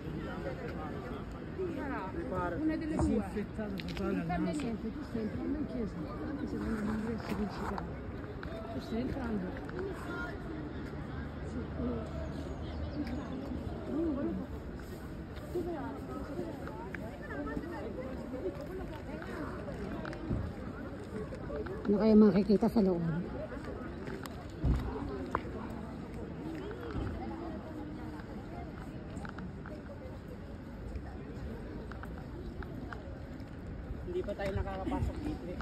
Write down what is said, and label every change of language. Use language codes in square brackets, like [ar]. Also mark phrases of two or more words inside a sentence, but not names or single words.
[it] Una delle due, non cambia niente, tu stai entrando in chiesa, anche se non è l'ingresso principale, tu stai entrando. [tl] Ano kaya makikita sa loob? Hindi pa tayo nakakapasok dito eh.